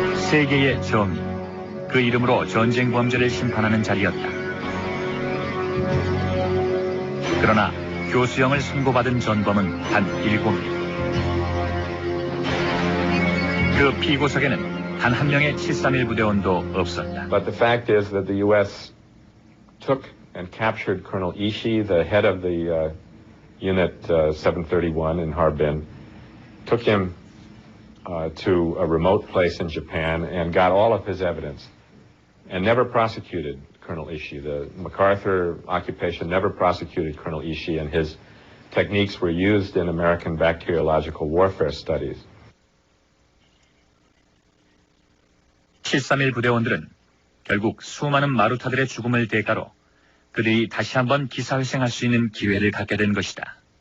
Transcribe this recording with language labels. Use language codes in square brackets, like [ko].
[ko] 세계의 정의, 그 이름으로 전쟁 범죄를 심판하는 자리였다. 그러나 교수형을 선고받은 전범은 단 7명. 그 피고석에는 단 한 명의 731 부대원도 없었다. [en] But the fact is that the U.S. took and captured Colonel Ishii, the head of the Unit 731 in Harbin, took him to a remote place in Japan and got all of his evidence. and never prosecuted Colonel Ishii. The MacArthur occupation never prosecuted Colonel Ishii, and his techniques were used in American bacteriological warfare studies. [ko] 731 부대원들은 결국 수많은 마루타들의 죽음을 대가로 그들이 다시 한번 기사회생할 수 있는 기회를 갖게 된 것이다.